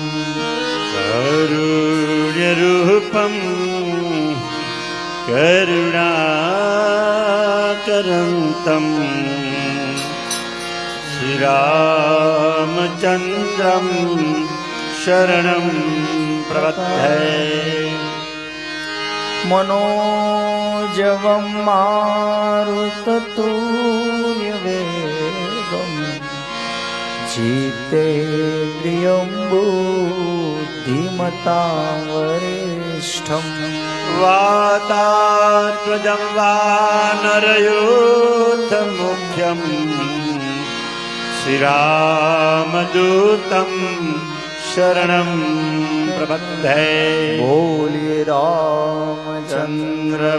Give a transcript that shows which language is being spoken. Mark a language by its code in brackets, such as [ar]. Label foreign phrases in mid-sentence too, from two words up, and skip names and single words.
[sa] कारुण्यरूपम करुणाकरंतम श्रीरामचंद्रम शरणं प्रपद्ये मनोजवं मारुततुल्यवेगं जितेन्द्रियं बुद्धिमतां वरिष्ठं वातात्मजं वानरयूथमुख्यं श्रीरामदूतं शरणं प्रपद्ये [hi] बोलिए रामचंद्र